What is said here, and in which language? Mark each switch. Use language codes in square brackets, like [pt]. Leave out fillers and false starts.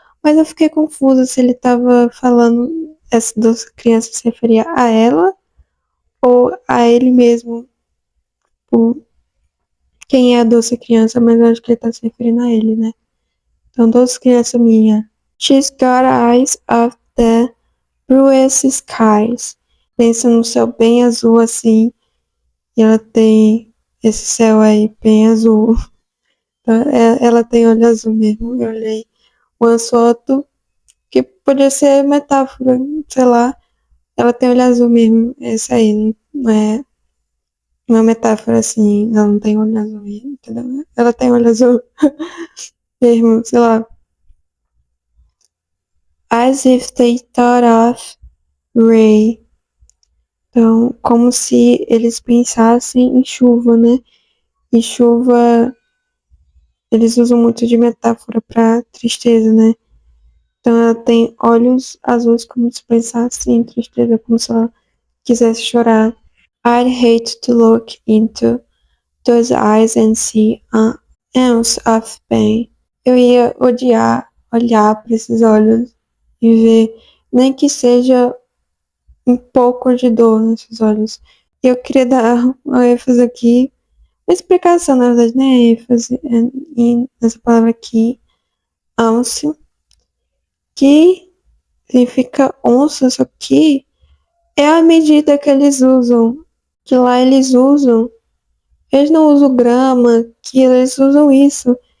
[pt] Mas eu fiquei confusa se ele tava falando, essa doce criança se referia a ela ou a ele mesmo. Tipo, quem é a doce criança, mas eu acho que ele tá se referindo a ele, né? Então, doce criança minha. [en] She's got eyes of the bluest skies. [pt] Pensa no céu bem azul assim. E ela tem esse céu aí bem azul. Ela tem olho azul mesmo. Eu olhei uma foto que podia ser metáfora, sei lá. Ela tem olho azul mesmo. Esse aí não é uma metáfora assim. Ela não tem olho azul, entendeu? Ela tem olho azul mesmo, sei lá. [en] As if they thought of Ray. [pt] Então, como se eles pensassem em chuva, né? E chuva, eles usam muito de metáfora para tristeza, né? Então, ela tem olhos azuis, como se pensasse em tristeza, como se ela quisesse chorar. [en] I'd hate to look into those eyes and see an ounce of pain. [pt] Eu ia odiar olhar para esses olhos e ver, nem que seja um pouco de dor nesses olhos. Eu queria dar uma ênfase aqui, uma explicação, na verdade, não é ênfase, nessa palavra aqui, ounce, que significa onça, só que é a medida que eles usam, que lá eles não usam grama, que eles usam isso.